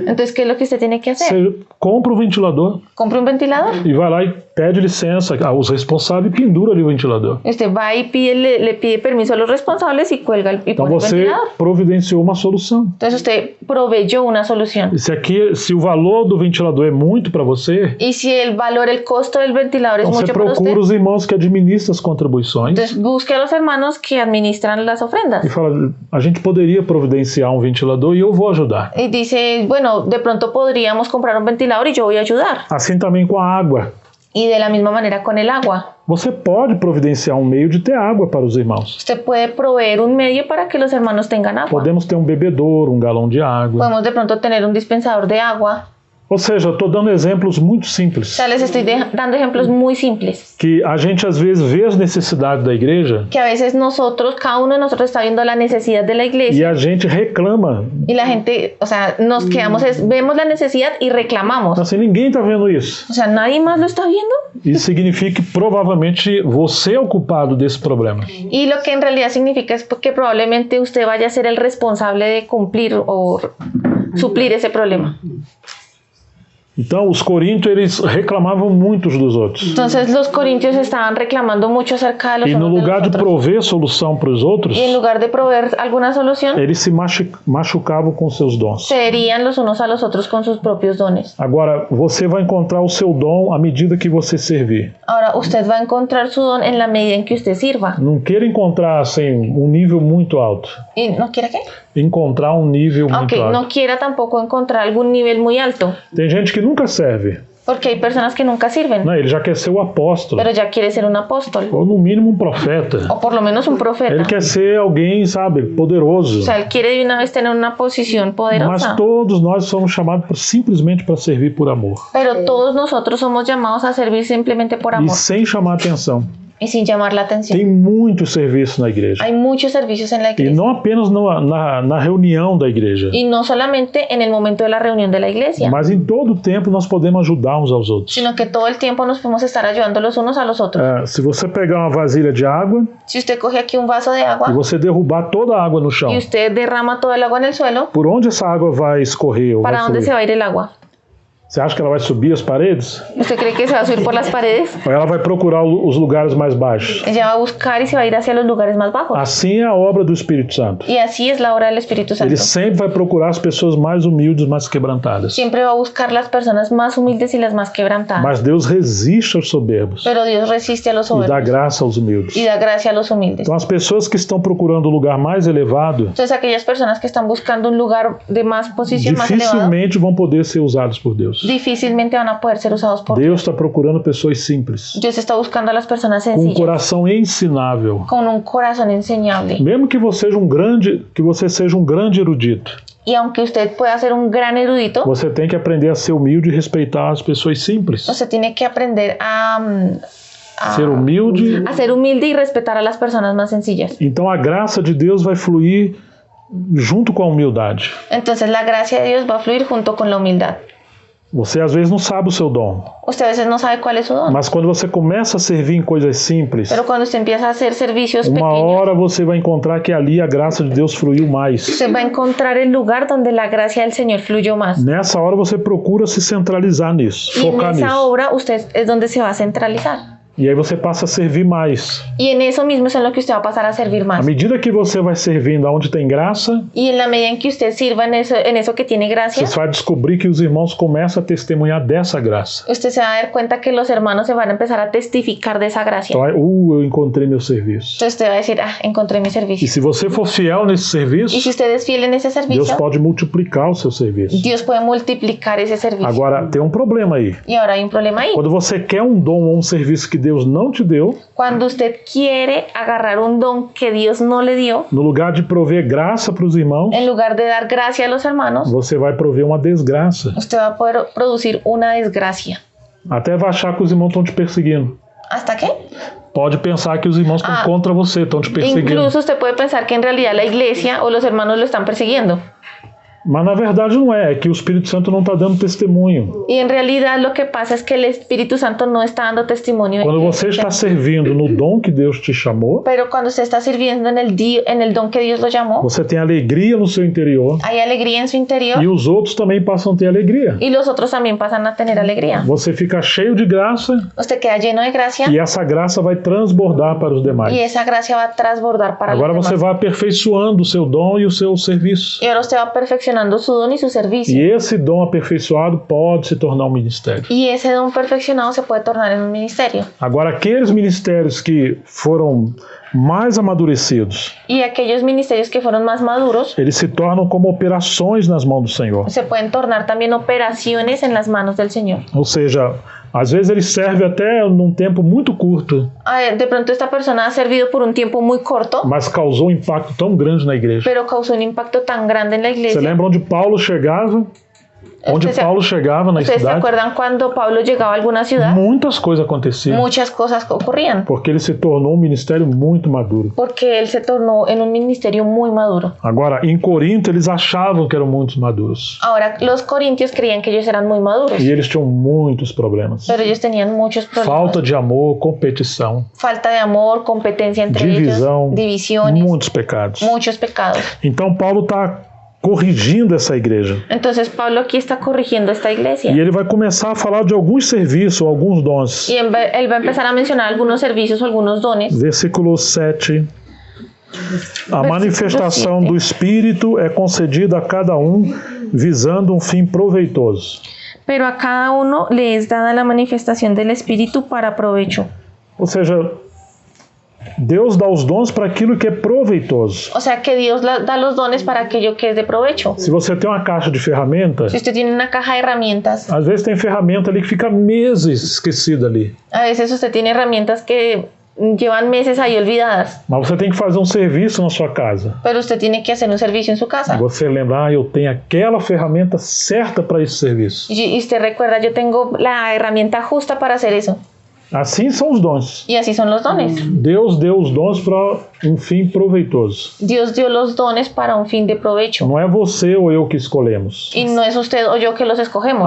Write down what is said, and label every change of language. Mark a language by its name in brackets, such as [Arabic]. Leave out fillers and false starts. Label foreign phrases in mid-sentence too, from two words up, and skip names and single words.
[Spanish] Entonces, ¿qué es lo que usted tiene que hacer? [Portuguese] Você compra um ventilador [Spanish] Compra un ventilador. [Portuguese] e vai lá e pede licença aos responsáveis e pendura ali o ventilador. [Spanish] Usted va y le pide permiso a los responsables y cuelga y [Portuguese] Então [Spanish] pone el [Portuguese] você [Spanish] ventilador. [Portuguese] providenciou uma solução. [Spanish] Entonces usted proveyó una solución. [Portuguese] E se o valor do ventilador é muito para você, [Spanish] Y si el valor, el costo del ventilador es [Portuguese] então você [Spanish] mucho para usted, [Portuguese] procura os irmãos que administram as contribuições [Spanish] entonces busque a los hermanos que administran las ofrendas. [Portuguese] e fala, a gente poderia providenciar um ventilador e eu vou ajudar. [Spanish] Y dice, bueno, de pronto podríamos comprar un ventilador y yo voy a ayudar. [Portuguese] Assim também com a água. [Spanish] Y de la misma manera con el agua. [Portuguese] Você pode providenciar um meio de ter água para os irmãos. [Spanish] Usted puede proveer un medio para que los hermanos tengan agua. [Portuguese] Podemos ter um bebedouro, um galão de água. [Spanish] Podemos de pronto tener un dispensador de agua. [Portuguese] Ou seja, eu estou dando exemplos muito [Spanish] O [Portuguese] simples. [Spanish] sea, les estoy dando ejemplos muy simples. [Portuguese] Que a gente às vezes vê as necessidades da igreja [Spanish] Que a veces nosotros, cada uno de nosotros está viendo la necesidad de la [Portuguese] e [Spanish] iglesia. [Portuguese] a gente reclama. [Spanish] Y la gente, o sea, nos quedamos, vemos la necesidad y reclamamos. [Portuguese] Assim, ninguém está vendo isso. [Spanish] O sea, nadie más lo está viendo. [Portuguese] Isso significa que provavelmente você é o culpado desse problema. [Spanish] Y lo que en realidad significa es que probablemente usted vaya a ser el responsable de cumplir o suplir ese problema. [Portuguese] Então, os coríntios, eles reclamavam muito uns dos outros. [Spanish] Entonces los corintios estaban reclamando mucho acerca de los [Portuguese] E no [Spanish] unos de [Portuguese] lugar [Spanish] los [Portuguese] de [Spanish] otros. [Portuguese] prover solução para os outros, [Spanish] Y en lugar de proveer alguna solución, [Portuguese] eles se machucavam com seus dons. [Spanish] se herían los unos a los otros con sus propios dones. [Portuguese] Agora, você vai encontrar o seu dom à medida que você servir. [Spanish] Ahora usted va a encontrar su don en la medida en que usted sirva. [Portuguese] Não queira encontrar assim, um nível muito alto. [Spanish] ¿Y no quiere qué? [Portuguese] Encontrar um nível muito [Spanish] Ok, [Portuguese] alto. [Spanish] no quiera tampoco encontrar algún nivel muy alto, [Portuguese] Tem gente que nunca serve. [Spanish] porque hay personas que nunca sirven, [Portuguese] Né? Ele já quer ser o apóstolo. [Spanish] pero ya quiere ser un apóstol, [Portuguese] Ou no mínimo um profeta. [Spanish] o por lo menos un profeta. [Portuguese] Ele quer ser alguém, sabe, poderoso. [Spanish] O sea, él quiere de una vez tener una posición [Portuguese] Mas [Spanish] poderosa. [Portuguese] todos nós somos chamados simplesmente para servir por amor. [Spanish] Pero todos nosotros somos llamados a servir simplemente por [Portuguese] E [Spanish] amor [Portuguese] sem chamar atenção. [Spanish] y sin llamar la atención. [Portuguese] Tem muito serviço na igreja. [Spanish] Hay muchos servicios en la [Portuguese] E [Spanish] iglesia. [Portuguese] não apenas na reunião da igreja. [Spanish] Y no solamente en el momento de la reunión de la iglesia, [Portuguese] Mas em todo o tempo nós podemos ajudar uns aos outros. [Spanish] sino que todo el tiempo nos podemos estar ayudando los unos a los otros. [Portuguese] Se você pegar uma vasilha de água [Spanish] Si usted coge aquí un vaso de [Portuguese] e [Spanish] agua [Portuguese] você derrubar toda a água no chão, [Spanish] y usted derrama todo el agua en el suelo, [Portuguese] por onde essa água vai escorrer ou vai [Spanish] ¿para dónde se [Portuguese] fluir? [Spanish] va a ir el agua? [Portuguese] Você acha que ela vai subir as paredes? [Spanish] ¿Usted cree que se va a subir por las paredes? [Portuguese] Ou ela vai procurar os lugares mais baixos? [Spanish] Ella va a buscar y se va a ir hacia los lugares más bajos. [Portuguese] Assim é a obra do Espírito Santo. [Spanish] Y así es la obra del Espíritu Santo. [Portuguese] Ele sempre vai procurar as pessoas mais humildes, mais quebrantadas. [Spanish] Siempre va a buscar las personas más humildes y las más quebrantadas. [Portuguese] Mas Deus resiste aos soberbos [Spanish] Pero Dios resiste a los [Portuguese] e dá [Spanish] soberbios [Portuguese] graça aos humildes. [Spanish] y da gracia a los humildes. [Portuguese] Então as pessoas que estão procurando o lugar mais elevado [Spanish] Entonces aquellas personas que están buscando un lugar de más posición, más elevado, [Portuguese] dificilmente vão poder ser usados por Deus. [Spanish] difícilmente van a poder ser usados por Dios. [Portuguese] Deus está procurando pessoas simples, [Spanish] Dios está buscando a las personas [Portuguese] com um [Spanish] sencillas, [Portuguese] coração ensinável. [Spanish] con un corazón enseñable. [Portuguese] Mesmo que você seja um grande erudito, [Spanish] Y aunque usted pueda ser un gran erudito, [Portuguese] você tem que aprender a ser humilde e respeitar as pessoas simples. [Spanish] usted tiene que aprender [Portuguese] Ser humilde. [Spanish] a ser humilde y respetar a las personas más sencillas. [Portuguese] Então a graça de Deus vai fluir junto com a humildade. [Spanish] Entonces la gracia de Dios va a fluir junto con la humildad. [Portuguese] Você às vezes não sabe o seu dom, [Spanish] Usted a veces no sabe cuál es su don, [Portuguese] mas quando você começa a servir em coisas simples, [Spanish] pero cuando usted empieza a hacer servicios [Portuguese] uma [Spanish] pequeños, [Portuguese] hora você vai encontrar que ali a graça de Deus fluiu mais. [Spanish] usted va a encontrar el lugar donde la gracia del Señor fluyó más. [Portuguese] Nessa hora você procura se centralizar nisso, [Spanish] Y en [Portuguese] focar [Spanish] esa [Portuguese] nisso. [Spanish] obra usted es donde se va a centralizar. [Portuguese] E aí você passa a servir mais. [Spanish] Y en eso mismo es en lo que usted va a pasar a servir [Portuguese] À [Spanish] más. [Portuguese] medida que você vai servindo aonde tem graça, [Spanish] Y en la medida en que usted sirva en eso que tiene gracia, [Portuguese] você vai descobrir que os irmãos começam a testemunhar dessa graça. [Spanish] usted se va a dar cuenta que los hermanos se van a empezar a testificar de esa gracia. [Portuguese] Então, eu encontrei meu serviço. [Spanish] Entonces usted va a decir, encontré mi [Portuguese] E [Spanish] servicio. [Portuguese] se você for fiel nesse [Spanish] Y si [Portuguese] serviço, [Spanish] usted es fiel en ese [Portuguese] Deus [Spanish] servicio, [Portuguese] pode multiplicar o seu serviço. [Spanish] Dios puede multiplicar ese servicio. [Portuguese] Agora, tem um problema aí. [Spanish] Y ahora hay un problema ahí. [Portuguese] Quando você quer um dom ou um serviço que Deus não te deu, [Spanish] Cuando usted quiere agarrar un don que Dios no le dio, [Portuguese] no lugar de prover graça para os irmãos, [Spanish] en lugar de dar gracia a los hermanos, [Portuguese] você vai prover uma desgraça. [Spanish] usted va a poder producir una desgracia. [Portuguese] Até vai achar que os irmãos estão te perseguindo. [Spanish] ¿Hasta qué? [Portuguese] Pode pensar que os irmãos estão contra você, estão te perseguindo. [Spanish] Incluso usted puede pensar que en realidad la iglesia o los hermanos lo están persiguiendo. [Portuguese] Mas na verdade não é que o Espírito Santo não está dando testemunho. [Spanish] Y en realidad lo que pasa es que el Espíritu Santo no está dando testimonio. [Portuguese] Quando você está servindo no dom que Deus te chamou, [Spanish] Pero cuando usted está sirviendo en el don que Dios lo llamó, [Portuguese] você tem alegria no seu interior [Spanish] hay alegría en su interior [Portuguese] e os outros também passam a ter alegria. [Spanish] y los otros también pasan a tener alegría. [Portuguese] Você fica cheio de graça [Spanish] Usted queda lleno de gracia [Portuguese] e essa graça vai transbordar para os demais. [Spanish] y esa gracia va a transbordar para [Portuguese] Agora [Spanish] los [Portuguese] você [Spanish] demás. [Portuguese] vai aperfeiçoando o seu dom e o seu serviço. [Spanish] Y ahora usted va perfeccionando su don y su servicio. [Portuguese] E esse dom aperfeiçoado pode se tornar um ministério. [Spanish] Y ese don perfeccionado se puede tornar en un ministerio. [Portuguese] Agora, aqueles ministérios que foram mais amadurecidos, [Spanish] Y aquellos ministerios que fueron más maduros [Portuguese] eles se tornam como operações nas mãos do Senhor. [Spanish] se pueden tornar también operaciones en las manos del Señor. [Portuguese] Ou seja, às vezes ele serve até num tempo muito curto, [Spanish] De pronto esta persona ha servido por un tiempo muy corto, [Portuguese] mas causou um impacto tão grande na igreja. [Spanish] pero causó un impacto tan grande en la [Portuguese] Você [Spanish] iglesia. [Portuguese] lembra onde Paulo chegava? Onde Paulo chegava na [Spanish] ¿Ustedes se [Portuguese] cidade, [Spanish] acuerdan cuando Pablo llegaba a alguna ciudad? [Portuguese] muitas coisas aconteciam, [Spanish] Muchas cosas ocurrían, [Portuguese] porque ele se tornou um ministério muito maduro. [Spanish] porque él se tornó en un ministerio muy maduro. [Portuguese] Agora, em Corinto, eles achavam que eram muito maduros. [Spanish] Ahora, los corintios creían que ellos eran muy maduros, [Portuguese] E eles tinham muitos problemas. [Spanish] pero ellos tenían muchos problemas. [Portuguese] Falta de amor, competição, [Spanish] Falta de amor, competencia entre [Portuguese] divisão, [Spanish] ellos, divisiones, [Portuguese] muitos pecados. [Spanish] muchos pecados. [Portuguese] Então, Paulo está corrigindo essa igreja. [Spanish] Entonces Pablo aquí está corrigiendo esta iglesia. [Portuguese] E ele vai começar a falar de alguns serviços, alguns dons. [Spanish] Y él va a empezar a mencionar algunos servicios o algunos dones. [Portuguese] Versículo 7. A manifestação [Spanish] 7. [Portuguese] do Espírito é concedida a cada um, visando um fim proveitoso. [Spanish] Pero a cada uno le es dada la manifestación del Espíritu para provecho. [Portuguese] Ou seja, Deus dá os dons para aquilo que é proveitoso. [Spanish] O sea que Dios da los dones para aquello que es de provecho. [Portuguese] Se você tem uma caixa de ferramentas, [Spanish] Si usted tiene una caja de herramientas, [Portuguese] às vezes tem ferramenta ali que fica meses esquecida ali. [Spanish] a veces usted tiene herramientas que llevan meses ahí olvidadas, [Portuguese] Mas você tem que fazer um serviço na sua casa. [Spanish] pero usted tiene que hacer un servicio en su [Portuguese] E [Spanish] casa. [Portuguese] você lembra, eu tenho aquela ferramenta certa para esse serviço. [Spanish] Y usted recuerda, yo tengo la herramienta justa para hacer eso. [Portuguese] Assim são os dons. [Spanish] Y así son los dones. [Portuguese] Deus deu os dons para um fim proveitoso. [Spanish] Dios dio los dones para un fin de provecho. [Portuguese] Não é você ou eu que escolhemos. [Spanish] Y no es usted o yo que los escogemos,